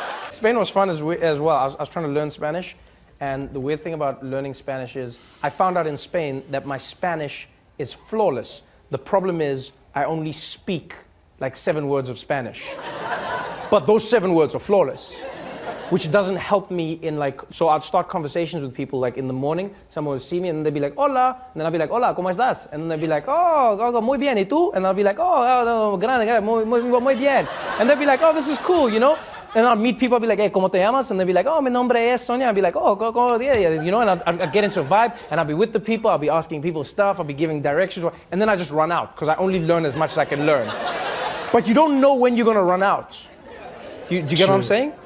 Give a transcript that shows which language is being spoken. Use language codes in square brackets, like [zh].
[en] Spain was fun as well. I was trying to learn Spanish. And the weird thing about learning Spanish is I found out in Spain that my Spanish is flawless. The problem is I only speak like 7 words of Spanish. But those 7 words are flawless, which doesn't help me in like, so I'd start conversations with people like in the morning, someone would see me and they'd be like, [es] hola, [en] and then I'd be like, [es] hola, ¿cómo estás? [en] And then they'd be like, oh, [es] muy bien, ¿y tú? [en] And I'll be like, oh, [es] grande, muy bien. [en] And they'd be like, oh, this is cool, you know? And I'll meet people, I'll be like, hey, [es] ¿cómo te llamas? [en] And they'd be like, oh, [es] mi nombre es Sonia. [en] I'd be like, oh, yeah, you know, and I'd get into a vibe, and I'll be with the people, I'll be asking people stuff, I'll be giving directions, and then I just run out, because I only learn as much as I can learn. But you don't know when you're going to run out. Do you get what I'm saying?